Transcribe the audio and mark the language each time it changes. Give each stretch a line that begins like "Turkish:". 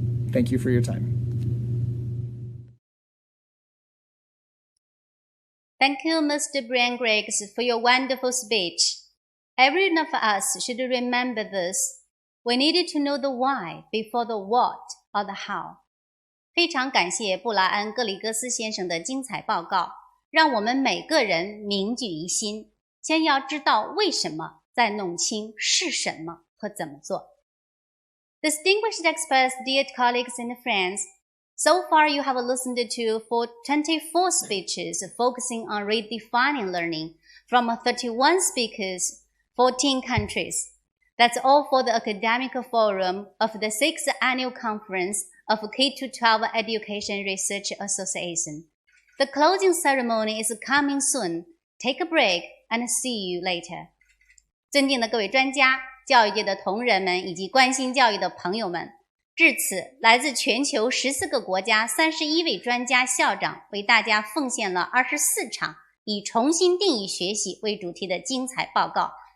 English: Thank you for your time. Thank you, Mr. Brian Griggs, for your wonderful speech. Every one of us should remember this. We needed to know the why before the what or the how.
Chinese: 非常感谢布拉恩·格里戈斯先生的精彩报告，让我们每个人铭记于心。先要知道为什么，再弄清是什么和怎么做。
English: Distinguished experts, dear colleagues and friends, so far you have listened to 24 speeches focusing on redefining learning from 31 speakers, 14 countries. That's all for the academic forum of the 6th Annual Conference of K-12 Education Research Association. The closing ceremony is coming soon. Take a break and see you later.
Chinese: 尊敬的各位专家、教育界的同仁们以及关心教育的朋友们，至此，来自全球14个国家31位专家校长为大家奉献了24场以重新定义学习为主题的精彩报告。